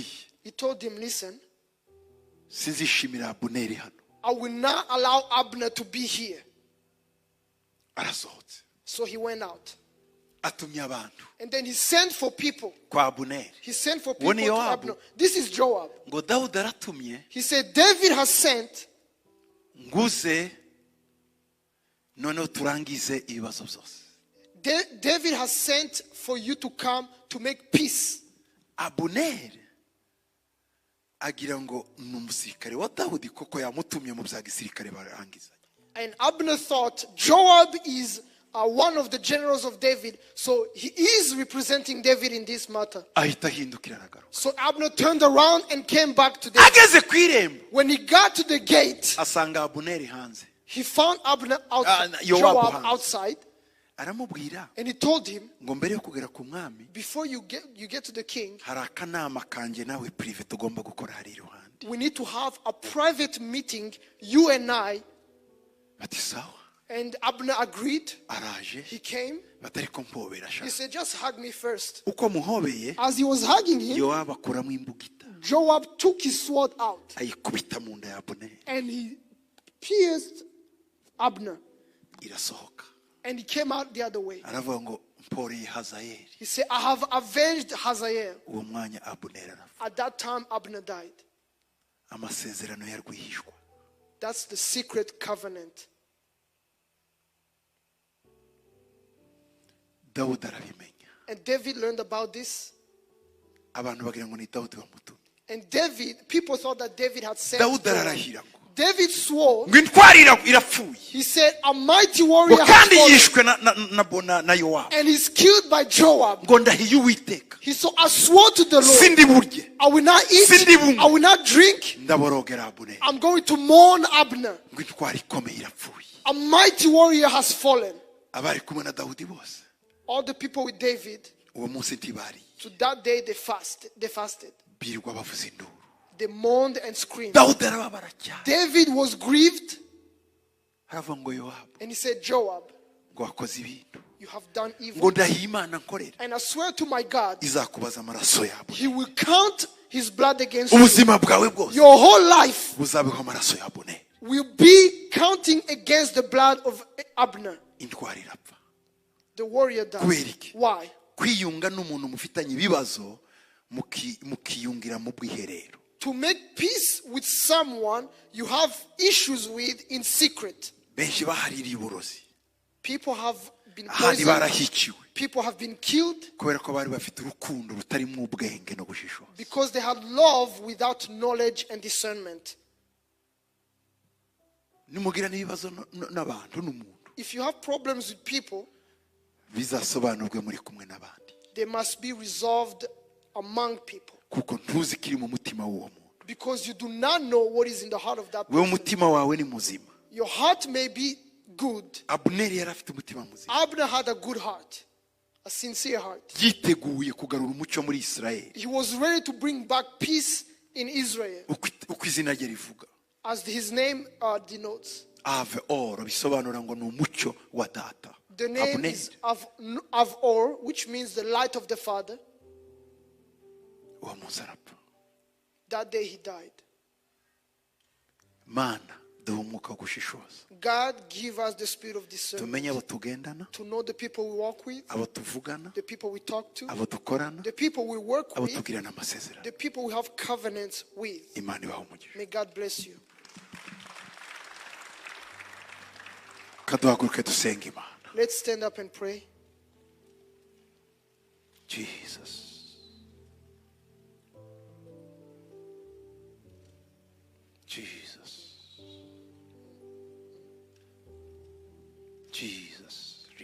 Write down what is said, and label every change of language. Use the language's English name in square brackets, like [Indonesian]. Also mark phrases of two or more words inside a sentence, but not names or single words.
[English] He told him, listen, [Kinyarwanda] Sinzishimira Abuneri hano. [English] I will not allow Abner to be here. [Kinyarwanda] Arasohotse. [English] So he went out. [Kinyarwanda] Atumye abantu [English] And then he sent for people. [Kinyarwanda] kwa Abuneri. [English] He sent for people [Kinyarwanda] Wone [English] to Yowabu. Abner. This is Joab. [Kinyarwanda] Ngo Dawudi aratumye [English] He said, David has sent, [Kinyarwanda] nguze noneho turangize ibibazo byose. [English] David has sent for you to come to make peace. [Kinyarwanda] Abuneri agira ngo ni umusirikare wa Dawudi koko yamutumye mu bya gisirikare barangiza. [English] And Abner thought Joab is one of the generals of David, so he is representing David in this matter. [Kinyarwanda] Ahita ahindukira aragaruka. [English] So Abner turned around and came back to David. [Kinyarwanda] Ageze ku irembo [English] When he got to the gate, [Kinyarwanda] asanga Abuneri hanze. [English] he found Abner Yowabu Joab [Kinyarwanda] hanze. [English] outside. [Kinyarwanda] aramubwira [English] And he told him, [Kinyarwanda] ngo mbere yo kugera ku mwami [English] before you get to the king, [Kinyarwanda] hari akanama kanje nawe prive tugomba gukora hari iruhande. [English] we need to have a private meeting, you and I. [Kinyarwanda] Bati sawa. [English] And Abner agreed. [Kinyarwanda] Araje. [English] He came. [Kinyarwanda] Batari kumpobera [English] He [Kinyarwanda] sha. [English] said, just hug me first. [Kinyarwanda] Uko muhobeye [English] As he was hugging him, [Kinyarwanda] Yoabu akuramo imbugita. [English] Joab took his sword out [Kinyarwanda] Ayikubita mu nda ya Abuneri. [English] and he pierced Abner. [Kinyarwanda] Irasohoka. [English] And he came out the other way. [Kinyarwanda] Aravuga ngo mporeye Hazayeli. [English] He said, I have avenged Hazael. [Kinyarwanda] Uwo mwanya Abuneri arafa. [English] At that time, Abner died. [Kinyarwanda] Amasezerano yarwihishwa. [English] That's the secret covenant. [Kinyarwanda] Dawudi arabimenya. [English] And David learned about this. [Kinyarwanda] Abantu bagira ngo ni Dawudi wamutumye. [English] And David, people thought that David had said, [Kinyarwanda] Dawudi ararahira ngo [English] David swore, [Kinyarwanda] ngo intwari irapfuye. [English] he said, a mighty warrior [Kinyarwanda] Ngo [English] has [Kinyarwanda] kandi [English] fallen, [Kinyarwanda] yishwe na Yoabu. [English] and he's killed by Joab. [Kinyarwanda] Ngo ndahiye Uwiteka. [English] He said, I swore to the Lord, [Kinyarwanda] Sindi burye. [English] I will not eat, [Kinyarwanda] Sindi bunywe. [English] I will not drink, [Kinyarwanda] Ndaborogera Abuneri. [English] I'm going to mourn Abner. [Kinyarwanda] Ngo intwari ikomeye irapfuye. [English] A mighty warrior has fallen. [Kinyarwanda] Abari kumwe na Dawudi bose [English] All the people with David, [Kinyarwanda] uwo munsi ntibari. [English] to that day they fasted. [Kinyarwanda] Birirwa bavuza induru. [English] They mourned and screamed. [Kinyarwanda] Dawudi arababara cyane. [English] David was grieved, [Kinyarwanda] Haravuga ngo Yoabu [English] and he said, Joab, [Kinyarwanda] ngo wakoze ibintu. [English] you have done evil. [Kinyarwanda] Ngo ndahiye Imana nkorera. [English] And I swear to my God, [Kinyarwanda] Izakubaza amaraso yawe. [English] he will count his blood against you. [Kinyarwanda] Ubuzima bwawe bwose [English] Your whole life [Kinyarwanda] buzabeho amaraso ya Abuneri. [English] will be counting against the blood of Abner. [Kinyarwanda] Intwari irapfa. [English] The warrior died. [Kinyarwanda] Kubera iki? [English] Why? [Kinyarwanda] Kwiyunga n'umuntu mufitanye ibibazo mukiyungira mu bwiherero. [English] To make peace with someone you have issues with in secret. [Kinyarwanda] Benshi bahaririye uburozi. [English] People have been [Kinyarwanda] Ahandi [English] poisoned. [Kinyarwanda] barahiciwe. [English] People have been killed [Kinyarwanda] Kubera ko bari bafite urukundo rutarimo ubwenge no gushishoza. [English] because they had love without knowledge and discernment. [Kinyarwanda] Nimugira n'ibibazo n'abantu n'umuntu. [English] If you have problems with people, [Kinyarwanda] Bizasobanurwe muri kumwe n'abandi. [English] they must be resolved among people. [Kinyarwanda] Kuko ntuzi kiri mu mutima w'uwo muntu. [English] Because you do not know what is in the heart of that [Kinyarwanda] Wewe [English] person. [Kinyarwanda] umutima wawe ni muzima. [English] Your heart may be good. [Kinyarwanda] Abuneri yari afite umutima muzima. [English] Abner had a good heart, a sincere heart. [Kinyarwanda] Yiteguye kugarura umucyo muri Isirayeli. [English] He was ready to bring back peace in Israel, [Kinyarwanda] Uko izina rye rivuga. [English] as his name denotes. [Kinyarwanda] Ave oro bisobanura ngo ni umucyo wa data. [English] The name is Avor, which means the light of the Father. [Kinyarwanda] Uwo munsi arapfa. [English] That day he died. [Kinyarwanda] Mana duha umwuka wo gushishoza. [English] God give us the spirit of discernment [Kinyarwanda] Tumenye abo tugendana, [English] to know the people we walk with, [Kinyarwanda] abo tuvugana, [English] the people we talk to, [Kinyarwanda] abo dukorana, [English] the people we work [Kinyarwanda] abo [English] with, [Kinyarwanda] tugirana amasezerano. [English] the people we have covenants with. [Kinyarwanda] Imana ibahe umugisha. [English] May God bless you. [Kinyarwanda] Kaduhaguruke dusenga Imana. [English] Let's stand up and pray. Jesus. Jesus. Jesus.